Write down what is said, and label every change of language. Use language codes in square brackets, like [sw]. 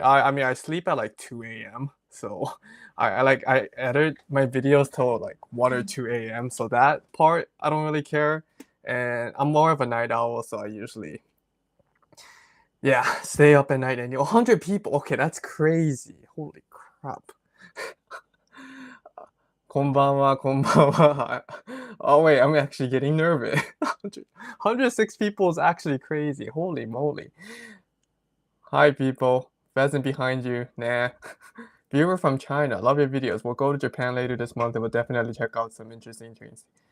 [en] I mean I sleep at like 2 a.m. So I edit my videos till like 1 or 2 a.m. So that part I don't really care. And I'm more of a night owl, so I usually stay up at night. And 100 people. Okay, that's crazy. Holy crap. [ja] こんばんは, こんばんは. [en] Oh wait, I'm actually getting nervous. 106 people is actually crazy. Holy moly. Hi people, pheasant behind you. Nah. Viewer from China, love your videos. We'll go to Japan later this month and we'll definitely check out some interesting trains.